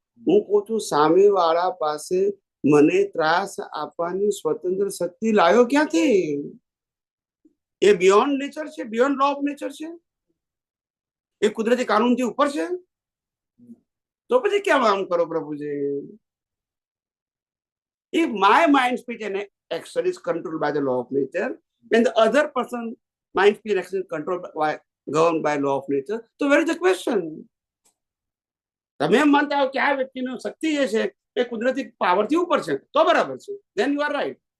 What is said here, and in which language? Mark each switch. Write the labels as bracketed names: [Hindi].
[Gujarati] હું કહું છું સામે વાળા પાસે મને ત્રાસ આપવાની સ્વતંત્ર શક્તિ લાવ્યો ક્યાંથી? એ બિયોન્ડ નેચર છે, બિયોન્ડ લો ઓફ નેચર છે, એ કુદરતી કાનૂનથી ઉપર છે. તો પછી કેમ આમ કરો પ્રભુજી? [English] If my mind, speech and action is controlled by the law of nature and the other person mind, speech and action is controlled by, governed by law of nature, so where is the question? [Gujarati] તમે એમ માનતા હો કે આ વ્યક્તિનો શક્તિ જે છે એ કુદરતી પાવરથી ઉપર છે તો બરાબર છે, [English] then you are right.